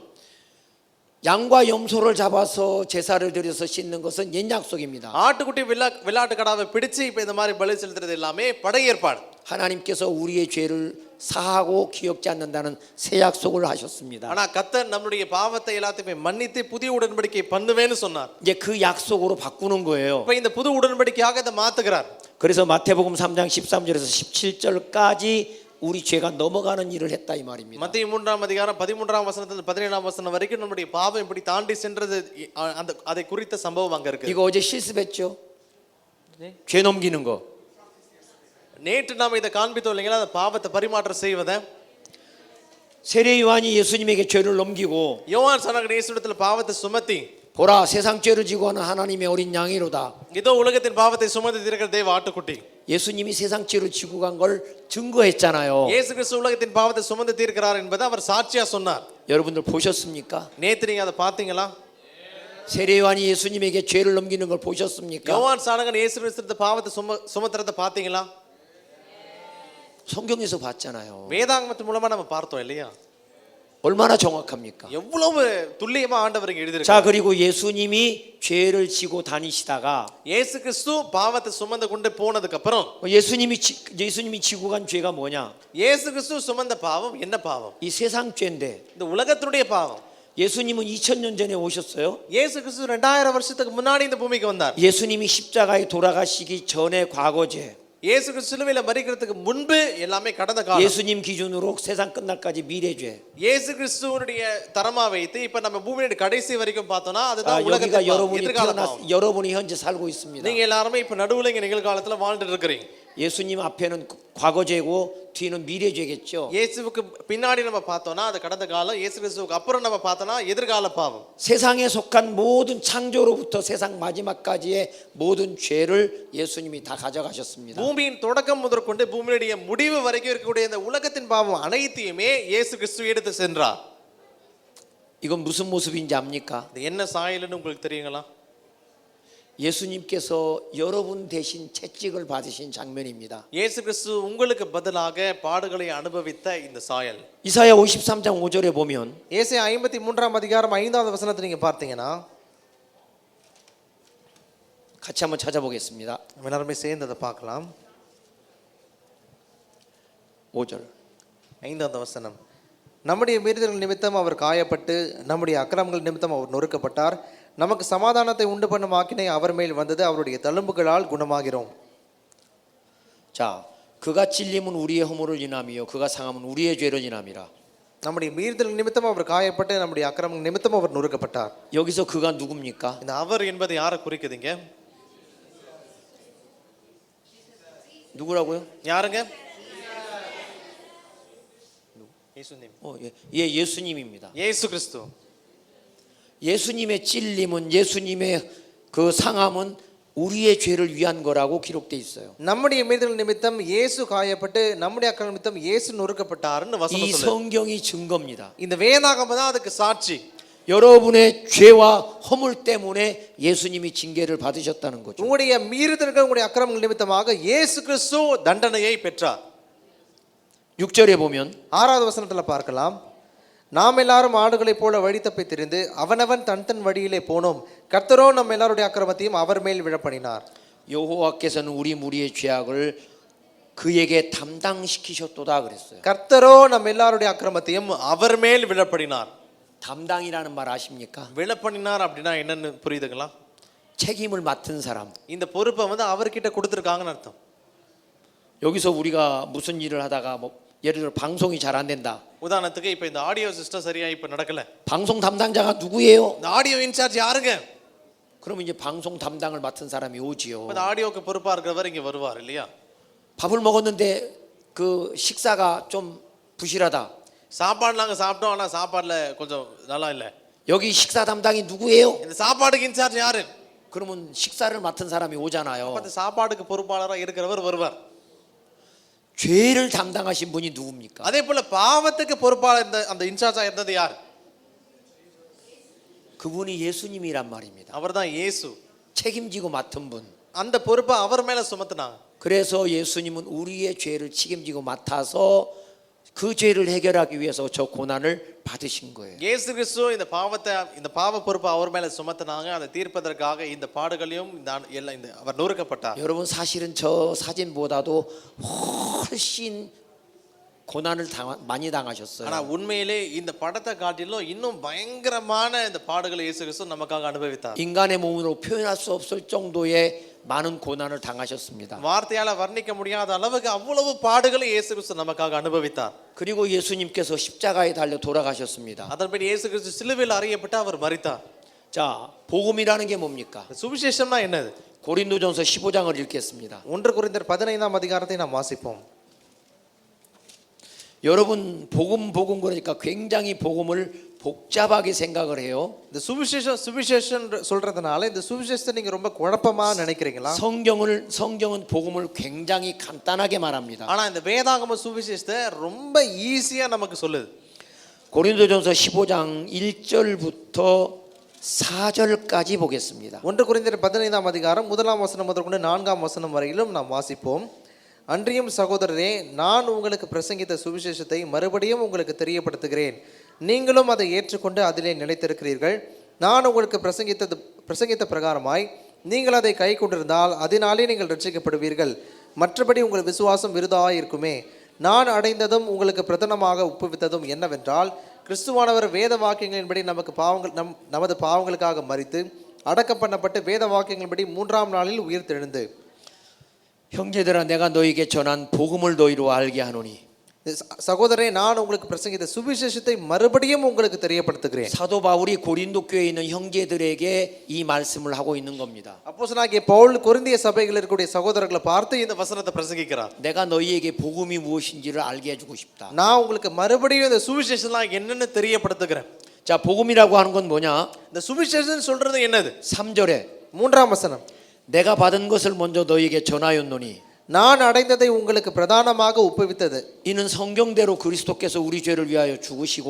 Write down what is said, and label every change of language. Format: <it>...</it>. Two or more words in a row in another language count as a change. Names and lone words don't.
<ko>양과 염소를 잡아서 제사를 드려서 씻는 것은 옛 약속입니다.</ko> <ta>ஆட்டுக்குட்டி வெள்ளாட்டு கடாவை பிடிச்சு இப்ப இந்த மாதிரி பலி செலுத்துறது எல்லாமே பழைய ஏற்பாடு.</ta> <ko>하나님께서 우리의 죄를 사하고 기억지 않는다는 새 약속을 하셨습니다.</ko> <ta>ஆனா கர்த்தர் நம்முடைய பாவத்தை எல்லாத்தையுமே மன்னித்து புதிய உடன்படிக்கை பண்ணுவேன்னு சொன்னார்.</ta> <ko>이제 그 약속으로 바꾸는 거예요.</ko> <ta>இப்ப இந்த புது உடன்படிக்கையாக இதை மாத்துகிறார்.</ta> <ko>그래서 마태복음 3장 13절에서 17절까지 우리 죄가 넘어가는 일을 했다 이 말입니다.</ko> <ta>மத்தேயு 3ஆம் அதிகாரம் 13ஆம் வசனத்திலிருந்து 17ஆம் வசனம் வரைக்கும் நம்முடைய பாவம் இப்படி தாண்டி சென்றது அந்த அதை குறித்த சம்பவம் அங்க இருக்கு.</ta> <ko>이거 어제 실습했죠? 죄 넘기는 거.</ko> <ta>நேற்று நாம இதை காண்பித்தோம் இல்லைங்களா, அந்த பாவத்தை பரிமாற்றம் செய்வதை.</ta> <ko>세례 요한이 예수님에게 죄를 넘기고</ko> <ta>யோவான் சொன்னாங்க இயேசுவிடத்துல பாவத்தை சுமத்தி,</ta> <ko>보라 세상 죄를 지고 하는 하나님의 어린 양이로다.</ko> <ta>இதோ உலகத்தின் பாவத்தை சுமந்து தீர்க்கிற தேவ ஆட்டுக்குட்டி.</ta> <ko>예수님이 세상 죄를 지고 간 걸 증거했잖아요.</ko> <ta>இயேசு கிறிஸ்து உலகத்தின் பாவத்தை சுமந்து தீர்க்கிறார் என்பதை அவர் சாட்சியா சொன்னார்.</ta> <ko>여러분들 보셨습니까?</ko> <ta>நேத்து நீங்க அதை பாத்தீங்களா?</ta> <ko>세례 요한이 예수님에게 죄를 넘기는 걸 보셨습니까?</ko> <ta>யோவான் சாணகன் இயேசு கிறிஸ்து பாவத்தை சுமத்துறதை பாத்தீங்களா?</ta> <ko>성경에서 봤잖아요.</ko> <ta>வேதாகமத்தின் மூலமா நம்ம பார்த்தோம் இல்லையா?</ta> <ko>얼마나 정확합니까?</ko> <ta>எவ்வளவு துல்லியமா ஆண்டவர் இங்க</ta> <ko>자,</ko> <ta>எழுதியிருக்கார்.</ta> <ko>그리고 예수님이 죄를 지고 다니시다가</ko> <ta>இயேசு கிறிஸ்து பாவத்தை சுமந்து கொண்டு போனதுக்கு அப்புறம்</ta> <ko>예수님이 지고 간 죄가 뭐냐?</ko> <ta>இயேசு கிறிஸ்து சுமந்த பாவம் என்ன பாவம்?</ta> <ko>이 세상 죄인데</ko> <ta>இந்த உலகத்தினுடைய பாவம்.</ta> <ko>예수님은 2000년 전에 오셨어요.</ko> <ta>இயேசு கிறிஸ்து 2000 வருஷத்துக்கு முன்னாடி இந்த பூமிக்கு வந்தார்.</ta> <ko>예수님이 십자가에 돌아가시기 전에 과거죄.</ko> <ta>இயேசு கிறிஸ்து சிலுவையில மரிக்கிறதுக்கு முன்பு எல்லாமே கடந்த காலம்.</ta> <ko>예수님 기준으로 세상 끝날까지 미래죄.</ko> <ta>இயேசு கிறிஸ்துவுடைய தரமா வைத்து இப்ப நம்ம பூமியோட கடைசி வரைக்கும் பார்த்தோம்னா அதுதான்</ta> <ko>여기가</ko> <ta>உலகத்தின்</ta> <ko>여러분이</ko> <ta>எதிர்கால பாவம்.</ta> <ko>여러분이 현재 살고 있습니다.</ko> <ta>நீங்க எல்லாரும் இப்ப நடுவுல இங்க நிகழ்காலத்துல வாழ்ந்துட்டு இருக்கிறீங்க.</ta> <ko>예수님 앞에는 과거죄고 뒤는 미래죄겠죠.</ko> <ta>இயேசுவுக்கு பின்னாடி நம்ம பார்த்தோம்னா அது கடந்த காலம், இயேசு கிறிஸ்துவுக்கு அப்புறம் நம்ம பார்த்தோம்னா எதிர்கால பாவம்.</ta> <ko>세상에 속한 모든 창조로부터 세상 마지막까지의 모든 죄를 예수님이 다 가져가셨습니다.</ko> <ta>பூமியின் தொடக்கம் முதற்கொண்டு பூமியுடைய முடிவு வரைக்கும் இருக்கக்கூடிய இந்த உலகத்தின் பாவம் அனைத்தையுமே இயேசு கிறிஸ்து எடுத்து சென்றார்.</ta> <ko>이건 무슨 모습인지 압니까?</ko> <ta>இது என்ன சாயல்னு உங்களுக்கு தெரியுங்களா?</ta> <ko>예수님께서 여러분 대신 채찍을 받으신 장면입니다.</ko> <ta>இயேசு கிறிஸ்து உங்களுக்கு பதிலாக பாடுகளை அனுபவித்த இந்த சாயல்.</ta> <ko>이사야 53장 5절에 보면</ko> <ta>ஏசாயா 53ஆம் அதிகாரம் 5வது வசனத்தை நீங்க பார்த்தீங்கன்னா</ta> <ko>같이 한번 찾아보겠습니다.</ko> <ta>நம்ம எல்லாருமே சேர்ந்து அதை பார்க்கலாம்.</ta> <ko>5절.</ko> <ta>5வது வசனம். நம்முடைய மீறுதல்கள் நிமித்தம் அவர் காயப்பட்டு நம்முடைய அக்கிரமங்கள் நிமித்தம் அவர் நொறுக்கப்பட்டார். நமக்கு சமாதானத்தை உண்டு பண்ணும் ஆக்கினை அவர் மேல் வந்தது. அவருடைய தழும்புகளால் குணமாகிறோம்.</ta> <ko>자, 그가 찔림은 우리의 허물을 인함이요 그가 상함은 우리의 죄를 인함이라.</ko> <ta>நம்முடைய மீறுதல் நிமித்தம் அவர் காயப்பட்டு நம்முடைய அக்கிரமங்கள் நிமித்தம் அவர் நொறுக்கப்பட்டார்.</ta> <ko>여기서 그가 누굽니까?</ko> <ta>இந்த அவர் என்பது யாரை குறிக்குதுங்க?</ta> <ko>누구라고요?</ko> <ta>யாருங்க? 예수님.</ta> <ko>예, 예수님입니다. 예수 그리스도. 예수님의 찔림은 예수님의 그 상함은 우리의 죄를 위한 거라고 기록돼 있어요.</ko> <ta>நம்முடைய மீறுதல் நிமித்தம் இயேசு காயப்பட்டு நம்முடைய அக்கிரமம் நிமித்தம் இயேசு நொறுக்கப்பட்டார்னு வசனம்</ta> <ko>이</ko> <ta>சொல்லுது.</ta> <ko>성경이 증거입니다.</ko> <ta>இந்த வேதாகமம் தான் அதுக்கு சாட்சி.</ta> <ko>여러분의 죄와 허물 때문에 예수님이 징계를 받으셨다는 거죠.</ko> <ta>உங்களுடைய மீறுதல்கள் உங்களுடைய அக்கிரமங்கள் நிமித்தமாக இயேசு கிறிஸ்து தண்டனையை பெற்றார்.</ta> <ko>6절에 보면</ko> <ta>6வது வசனத்துல பார்க்கலாம். நாம் எல்லாரும் ஆடுகளைப் போல வழி தப்பி திரிந்து அவனவன் தன் தன் வழியிலே போனோம். கர்த்தரோ நம்ம எல்லாருடைய அக்கிரமத்தையும் அவர் மேல் விழப்பண்ணினார்.</ta> <ko>여호와께서는 우리 무리의 죄악을 그에게 담당시키셨도다 그랬어요.</ko> <ta>கர்த்தரோ நம்ம எல்லாருடைய அக்கிரமத்தையும் அவர் மேல் விழப்படினார்.</ta> <ko>담당이라는 말 아십니까?</ko> <ta>விழப்பண்ணினார் அப்படின்னா என்னன்னு புரியுதுங்களா?</ta> <ko>책임을 맡은 사람.</ko> <ta>இந்த பொறுப்பை அவர்கிட்ட கொடுத்துருக்காங்கன்னு அர்த்தம்.</ta> <ko>여기서 우리가 무슨 일을 하다가 뭐 예를 들어 방송이 잘 안 된다.</ko> <ta>உதாரணத்துக்கு இப்போ இந்த</ta> <en>audio system</en> <ta>சரியா இப்போ நடக்கல.</ta> <ko>방송 담당자가 누구예요?</ko> <ta>இந்த</ta> <en>audio incharge</en> <ta>யாருங்க?</ta> <ko>그러면 이제 방송 담당을 맡은 사람이 오지요.</ko> <ta>இந்த ஆடியோக்கு பொறுப்பா இருக்கிறவர் இங்க வருவார் இல்லையா?</ta> <ko>밥을 먹었는데 그 식사가 좀 부실하다.</ko> <ta>சாப்பாடு நாங்க சாப்பிட்டோம், ஆனா சாப்பாடுல கொஞ்சம் நல்லா இல்ல.</ta> <ko>여기 식사 담당이 누구예요?</ko> <ta>இந்த சாப்பாடுக்கு இன்சார்ஜ் யாரு?</ta> <ko>그러면 식사를 맡은 사람이 오잖아요.</ko> <ta>அந்த சாப்பாடுக்கு பொறுப்பாளரா இருக்கிறவர் வருவார்.</ta> <ko>죄를 담당하신 분이 누굽니까?</ko> <ta>அதே போல பாவத்துக்கு பொறுப்பாளர் அந்த இன்சார்ஜா இருந்தது யார்?</ta> <ko>그분이 예수님이란 말입니다.</ko> <ta>அவர்தான் இயேசு.</ta> <ko>책임지고 맡은 분.</ko> <ta>அந்த பொறுப்பை அவர் மேல சுமத்துனாங்க.</ta> <ko>그래서 예수님은 우리의 죄를 책임지고 맡아서 그 죄를 해결하기 위해서 저 고난을 받으신 거예요.</ko> <ta>இயேசு கிறிஸ்து இந்த பாவ பொறுப்பை அவர் மேல சுமத்துனாங்க. அதை தீர்ப்பதற்காக இந்த பாடுகளையும் அவர் நொறுக்கப்பட்டார்.</ta> <ko>여러분 사실은 저 사진보다도 훨씬 고난을 많이 당하셨어요.</ko> <ta>ஆனா உண்மையிலே இந்த படத்தை காட்டிலும் இன்னும் பயங்கரமான இந்த பாடுகளை இயேசு கிறிஸ்து நமக்காக அனுபவித்தார்.</ta> <ko>인간의 몸으로 표현할 수 없을 정도의 많은 고난을 당하셨습니다.</ko> <ta>வார்த்தையால வர்ணிக்க முடியாத அளவுக்கு அவ்வளவு பாடுகளை இயேசு கிறிஸ்து நமக்காக அனுபவித்தார்.</ta> <ko>그리고 예수님께서 십자가에 달려 돌아가셨습니다.</ko> <ta>அதன்படி இயேசு கிறிஸ்து சிலுவையில் அறையப்பட்டு அவர் மரித்தார்.</ta> <ko>자, 복음이라는 게 뭡니까?</ko> <ta>சுவிசேஷம்னா என்னது?</ta> <ko>고린도전서 15장을 읽겠습니다.</ko> <ta>1 கொரிந்தியர் 15ஆம் அதிகாரத்தை நாம் வாசிப்போம்.</ta> <ko>여러분 복음 그러니까 굉장히 복음을 복잡하게 생각을 해요.</ko> <ta>இந்த சுவிசேஷம் சொல்றதுனால இந்த சுவிசேஷத்தை நீங்க ரொம்ப குழப்பமா நினைக்கிறீங்களா?</ta> <ko>성경은 복음을 굉장히 간단하게 말합니다.</ko> <ta>ஆனா இந்த வேதாகம சுவிசேஷத்தை ரொம்ப ஈஸியா நமக்கு சொல்லுது.</ta> <ko>고린도전서 15장 1절부터 4절까지 보겠습니다.</ko> <ta>1 கொரிந்தியர் 15ஆம் அதிகாரம் 1ஆம் வசனம் முதற்கொண்டு 4ஆம் வசனம் வரையிலும் நாம் வாசிப்போம். அன்றியும் சகோதரரே, நான் உங்களுக்கு பிரசங்கித்த சுவிசேஷத்தை மறுபடியும் உங்களுக்கு தெரியப்படுத்துகிறேன். நீங்களும் அதை ஏற்றுக்கொண்டு அதிலே நிலைத்திருக்கிறீர்கள். நான் உங்களுக்கு பிரசங்கித்த பிரகாரமாய் நீங்கள் அதை கை கொண்டிருந்தால் அதனாலே நீங்கள் ரட்சிக்கப்படுவீர்கள். மற்றபடி உங்கள் விசுவாசம் விருதாய் இருக்குமே. நான் அடைந்ததும் உங்களுக்கு பிரதானமாக ஒப்புவித்ததும் என்னவென்றால், கிறிஸ்துவானவர் வேத வாக்கியங்களின்படி நமது பாவங்களுக்காக மரித்து அடக்கம் பண்ணப்பட்டு வேத வாக்கியங்களின்படி 3ஆம் நாளில் உயிர் தெழுந்து.</ta> <ko>형제들아, 내가 너에게 전한 복음을 너희로 알게 하노니.</ko> <ta>சகோதரே, நான் உங்களுக்கு பிரசங்கித்த சுவிசேஷத்தை மறுபடியும் உங்களுக்கு தெரியப்படுத்துகிறேன்.</ta> <ko>사도 바울이 고린도 교회에 있는 형제들에게 이 말씀을 하고 있는 겁니다.</ko> <ta>அப்போஸ்தலனாகிய பவுல் கொரிந்திய சபைகளில் இருக்கக்கூடிய சகோதரர்களை பார்த்து இந்த வசனத்தை பிரசங்கிக்கிறார்.</ta> <ko>내가 너희에게 복음이 무엇인지를 알게 해주고 싶다.</ko> <ta>நான் உங்களுக்கு மறுபடியும் இந்த சுவிசேஷம்லாம் என்னன்னு தெரியப்படுத்துகிறேன்.</ta> <ko>자, 복음이라고 하는 건 뭐냐?</ko> <ta>இந்த சுவிசேஷம் சொல்றது என்னது?</ta> <ko>3절에</ko> <ta>3ஆம் வசனம்,</ta> <ko>내가 받은 것을 먼저 너희에게 전하였노니.</ko> <ta>நான் அடைந்ததை உங்களுக்கு பிரதானமாக ஒப்புவித்தது.</ta> <ko>이는 성경대로 그리스도께서 우리 죄를 위하여 죽으시고,</ko>